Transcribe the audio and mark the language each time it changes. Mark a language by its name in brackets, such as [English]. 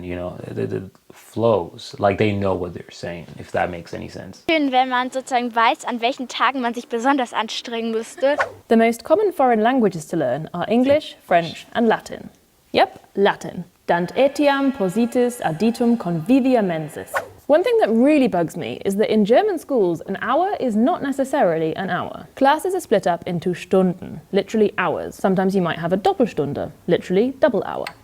[English] The flows, like they know what they're saying. If that makes any sense. [German] Schön, wenn man sozusagen weiß, an welchen Tagen man sich besonders anstrengen müsste. [English] The most common foreign languages to learn are English, French, and Latin. Yep, Latin. [Latin] Dant etiam positis additum convivia mensis. [English] One thing that really bugs me is that in German schools, an hour is not necessarily an hour. Classes are split up into Stunden, literally hours. Sometimes you might have a Doppelstunde, literally double hour.